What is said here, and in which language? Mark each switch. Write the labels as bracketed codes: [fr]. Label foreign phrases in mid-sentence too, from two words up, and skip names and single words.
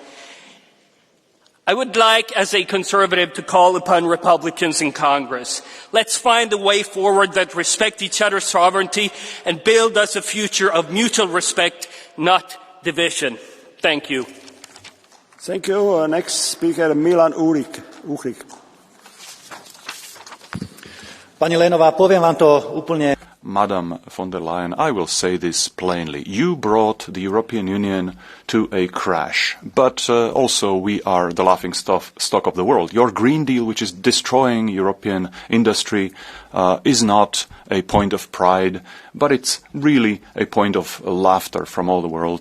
[en] I would like, as a conservative, to call upon Republicans in Congress. Let's find a way forward that respects each other's sovereignty and build us a future of mutual respect, not division. Thank you. Thank you. Next speaker, Milan Uhrik. [sk] Pani Leyenová, poviem vám to úplne. [en] Madam von der Leyen, I will say this plainly. You brought the European Union to a crash, but also we are the laughing stock of the world. Your Green Deal, which is destroying European industry, is not a point of pride, but it's really a point of laughter from all the world.